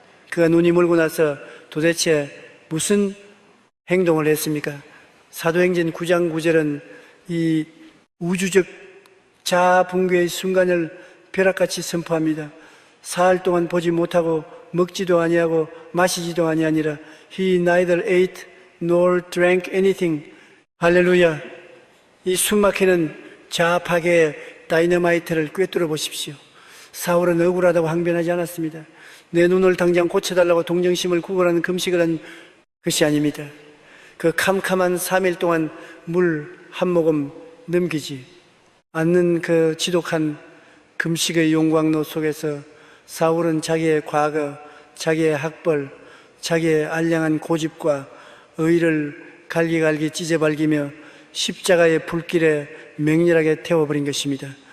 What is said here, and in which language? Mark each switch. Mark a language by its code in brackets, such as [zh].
[ko] 그가 눈이 멀고 나서 도대체 무슨 행동을 했습니까? 사도행전 9장 9절은 이 우주적 자아 붕괴의 순간을 벼락같이 선포합니다. 사흘 동안 보지 못하고 먹지도 아니하고 마시지도 아니하니라. [en] He neither ate nor drank anything. [ko] 할렐루야. 이 숨막히는 자아 파괴의 다이너마이트를 꿰뚫어 보십시오. 사울은 억울하다고 항변하지 않았습니다. 내 눈을 당장 고쳐달라고 동정심을 구걸하는 금식을 한 것이 아닙니다. 그 캄캄한 3일 동안 물 한 모금 넘기지 않는 그 지독한 금식의 용광로 속에서 사울은 자기의 과거, 자기의 학벌, 자기의 알량한 고집과 의를 갈기갈기 찢어발기며 십자가의 불길에 맹렬하게 태워버린 것입니다.